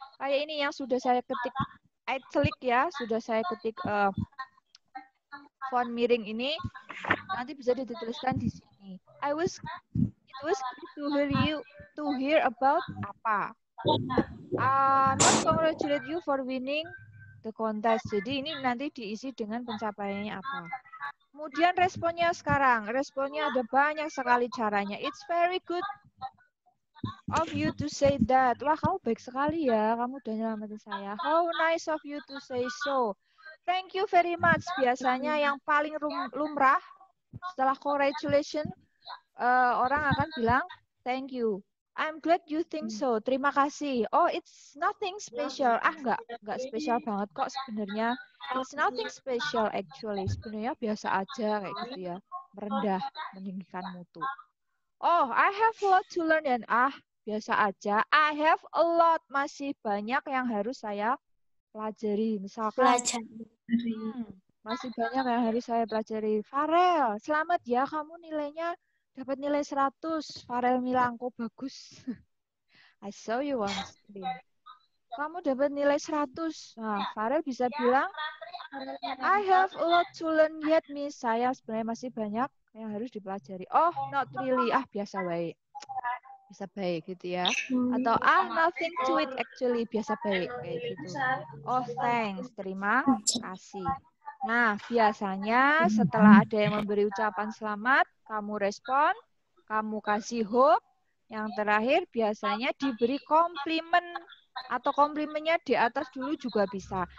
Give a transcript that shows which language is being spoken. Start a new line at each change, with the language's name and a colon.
Indonesian: Kayak ini yang sudah saya ketik italic ya, sudah saya ketik font miring ini, nanti bisa dituliskan di sini.
English: It was good to hear about
Indonesian: apa.
English: Not congratulate you for winning the contest.
Indonesian: Jadi ini nanti diisi dengan pencapaiannya apa. Kemudian responnya sekarang. Responnya ada banyak sekali caranya.
English: It's very good of you to say that.
Indonesian: Wah, kamu baik sekali ya. Kamu udah nyelamatin saya.
English: How nice of you to say so. Thank you very much.
Indonesian: Biasanya yang paling lumrah setelah congratulations, orang akan bilang thank you.
English: I'm glad you think so.
Indonesian: Terima kasih.
English: Oh, it's nothing special.
Indonesian: Enggak spesial banget kok sebenarnya.
English: It's nothing special actually.
Indonesian: Sebenarnya biasa aja kayak gitu ya. Merendah, meninggikan mutu.
English: Oh, I have a lot to learn
Indonesian: dan biasa aja.
English: I have a lot,
Indonesian: masih banyak yang harus saya pelajari. Misalkan masih banyak yang harus saya pelajari. Farel, selamat ya kamu nilainya dapat nilai 100. Farel bilang, kok bagus.
English: I saw you on screen.
Indonesian: Kamu dapat nilai 100. Nah, Farel bisa bilang,
English: I have a lot to learn yet, Miss.
Indonesian: Saya sebenarnya masih banyak yang harus dipelajari.
English: Oh, not really.
Indonesian: Biasa baik. Bisa baik gitu ya. Atau,
English: nothing to it actually.
Indonesian: Biasa baik. Kayak gitu.
English: Oh, thanks.
Indonesian: Terima kasih. Nah, biasanya setelah ada yang memberi ucapan selamat, kamu respon, kamu kasih hope. Yang terakhir biasanya diberi komplimen atau komplimennya di atas dulu juga bisa.